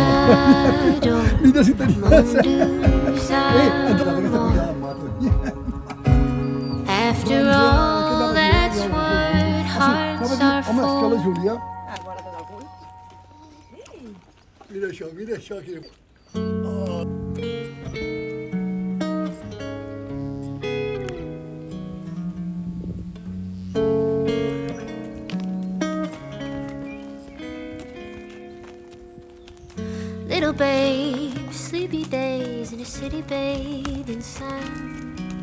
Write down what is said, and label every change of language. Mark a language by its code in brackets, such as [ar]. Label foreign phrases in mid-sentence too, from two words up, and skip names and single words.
[ca] Vídeo si tenia. [en] After all, that's what hearts are [ca] Home, és que la [en] for. [ca] Júlia... Mira això aquí. [en] Little babe, sleepy days in a city bathed in sun.